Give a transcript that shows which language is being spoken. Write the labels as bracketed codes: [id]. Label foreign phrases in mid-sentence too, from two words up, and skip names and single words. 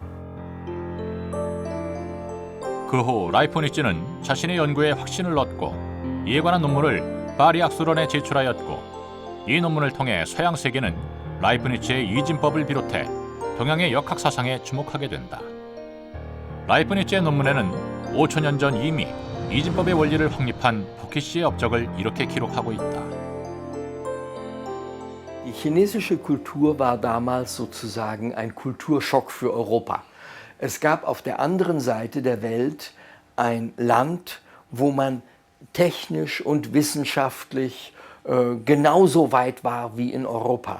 [ko] 그 후 라이프니츠는 자신의 연구에 확신을 얻고 이에 관한 논문을 파리 학술원에 제출하였고 이 논문을 통해 서양 세계는 라이프니츠의 이진법을 비롯해 동양의 역학 사상에 주목하게 된다. 라이프니츠의 논문에는 5천년 전 이미 이진법의 원리를 확립한 포키시의 업적을 이렇게 기록하고 있다. [de] Die chinesische Kultur war damals sozusagen ein Kulturschock für Europa. Es gab auf der anderen Seite der Welt ein Land, wo man technisch und wissenschaftlich genauso weit war wie in Europa.